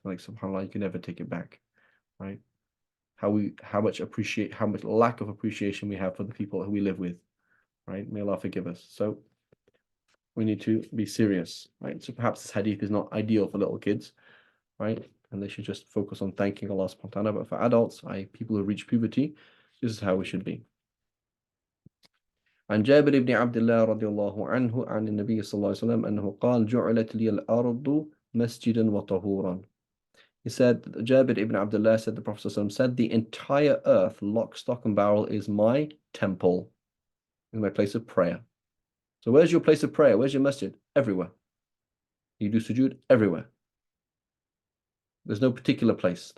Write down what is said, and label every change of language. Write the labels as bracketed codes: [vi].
[en] Like, subhanAllah, you can never take it back. Right? How much lack of appreciation we have for the people who we live with. Right? May Allah forgive us. So we need to be serious. Right? So perhaps this hadith is not ideal for little kids, right? And they should just focus on thanking Allah subhanahu wa ta'ala. But for adults, people who reach puberty, this is how we should be. [ar] عن جابر بن عبد الله رضي الله عنه عن النبي صلى الله عليه وسلم أنه قال جعلت لي الأرض مسجدا وطهورا. [en] He said, Jabir ibn Abdullah said, the Prophet ﷺ said, the entire earth, lock, stock, and barrel, is my temple, is my place of prayer. So where's your place of prayer? Where's your masjid? Everywhere. You do sujood everywhere. There's no particular place.